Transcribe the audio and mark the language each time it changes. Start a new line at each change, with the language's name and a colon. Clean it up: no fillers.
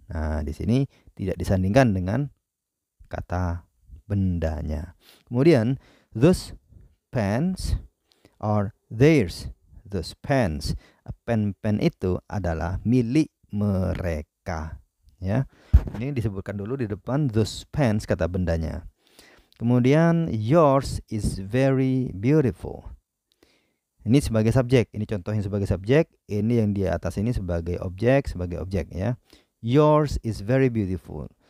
Indonesian: Nah, di sini tidak disandingkan dengan kata bendanya. Kemudian,
English: those pants are theirs. those pens.
Indonesian: Pen itu adalah milik mereka. Ya, ini disebutkan dulu di depan
English: those pens
Indonesian: kata bendanya. Kemudian
English: yours is very beautiful.
Indonesian: Ini sebagai subjek, ini contohnya sebagai subjek, ini yang di atas ini sebagai objek ya.
English: Yours is very beautiful.